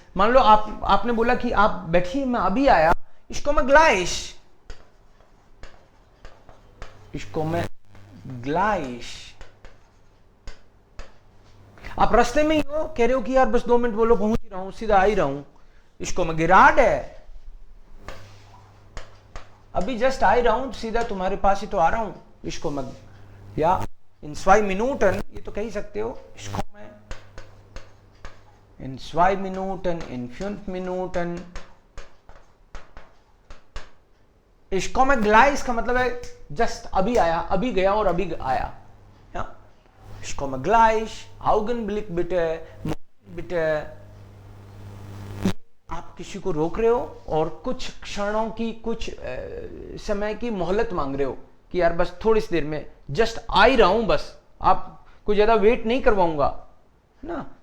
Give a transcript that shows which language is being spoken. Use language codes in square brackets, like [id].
[hi] मान लो आपने बोला कि आप बैठिए मैं अभी आया, [de] ich komme gleich, ich komme gleich. [hi] आप रास्ते में ही हो, कह रहे हो कि यार बस 2 मिनट बोलो, पहुंच ही रहा हूं, सीधा आ ही रहा हूं, [de] ich komme gerade, [hi] अभी जस्ट आ ही रहा हूं, सीधा तुम्हारे पास ही तो आ रहा हूं, [de] ich komme. या in 2 Minuten, [hi] ये तो कह ही सकते हो, [de] ich komme in 2 Minuten, in 5 Minuten. Ich komme gleich [hi] का मतलब है जस्ट अभी आया, अभी गया और अभी आया. [de] Ich komme gleich, Augenblick bitte, Moment bitte. [hi] आप किसी को रोक रहे हो और कुछ क्षणों की, कुछ समय की मोहलत मांग रहे हो कि यार बस थोड़ी सी देर में जस्ट आ ही रहा हूं, बस आपको ज्यादा वेट नहीं करवाऊंगा, है ना.